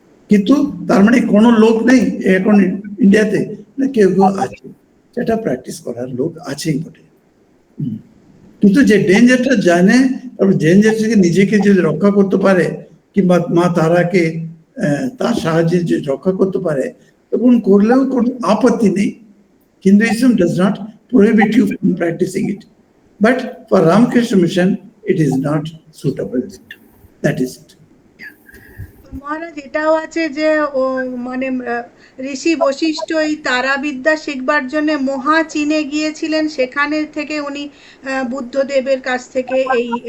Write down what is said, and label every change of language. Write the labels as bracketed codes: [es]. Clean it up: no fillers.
[bn] কিন্তু তার মানে কোনো লোক নেই এখন ইন্ডিয়াতে, না কেউ কেউ আছে, সেটা প্র্যাকটিস করার লোক আছেই বটে। কিন্তু যে ডেঞ্জারটা জানে, তারপর ডেঞ্জার থেকে নিজেকে যদি রক্ষা করতে পারে, কিংবা মা তারাকে তার সাহায্যে যে রক্ষা করতে পারে, তখন করলেও কোনো আপত্তি নেই। [en] Hinduism does not prohibit you from practicing it, but for Ramakrishna Mission it is not suitable. That is it. [bn] মহারাজ, এটাও আছে যে মানে ঋষি বশিষ্ঠ এই তারাবিদ্যা শিখবার জন্য মহা চীনে গিয়েছিলেন, সেখানে থেকে উনি বুদ্ধদেবের কাছ থেকে এই